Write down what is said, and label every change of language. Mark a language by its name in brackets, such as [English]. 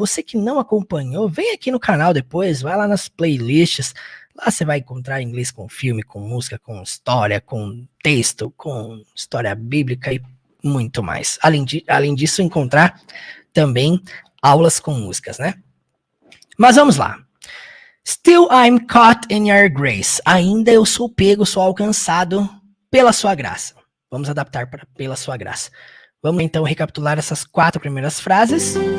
[Portuguese] Você que não acompanhou, vem aqui no canal depois, vai lá nas playlists, lá você vai encontrar inglês com filme, com música, com história, com texto, com história bíblica e muito mais. Além disso, encontrar também aulas com músicas, né? Mas vamos lá. [English] Still I'm caught in your grace. [Portuguese] Ainda eu sou pego, sou alcançado pela sua graça. Vamos adaptar para pela sua graça. Vamos então recapitular essas 4 primeiras frases.